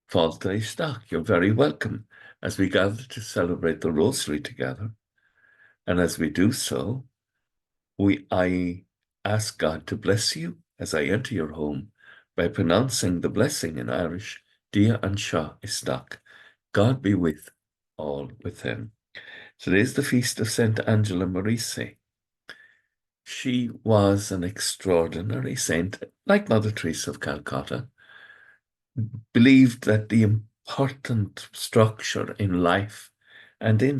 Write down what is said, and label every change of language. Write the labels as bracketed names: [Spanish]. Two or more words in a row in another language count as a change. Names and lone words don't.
[Irish] Fáilte isteach, [English] you're very welcome as we gather to celebrate the Rosary together. And as we do so, I ask God to bless you as I enter your home by pronouncing the blessing in Irish, [Irish] Dia an seo isteach. [English] God be with all with him. Today is the feast of Saint Angela Marise. She was an extraordinary saint, like Mother Teresa of Calcutta, believed that the important structure in life and in